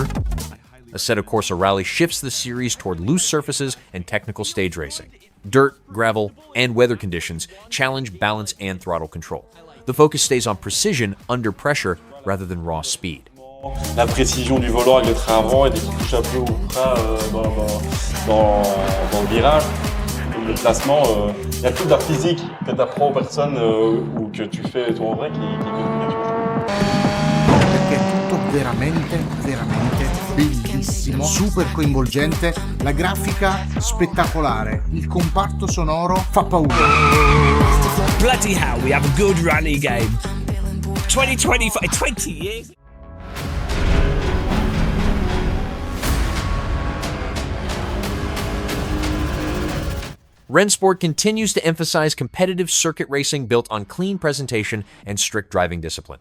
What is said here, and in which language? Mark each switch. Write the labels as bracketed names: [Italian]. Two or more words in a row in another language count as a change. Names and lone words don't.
[English] Assetto Corsa Rally shifts the series toward loose surfaces and technical stage racing. Dirt, gravel, and weather conditions challenge balance and throttle control. The focus stays on precision under pressure rather than raw speed. [French] La précision du volant avec le train avant et dès qu'il touche un peu au train dans le virage, le placement, il y a toute la physique que tu apprends aux personnes ou que tu fais toi en vrai qui [Italian] veramente bellissimo, super coinvolgente, la grafica spettacolare, il comparto sonoro fa paura. [English] Bloody hell, we have a good rally game. 2025, 20 years. Rennsport continues to emphasize competitive circuit racing built on clean presentation and strict driving discipline.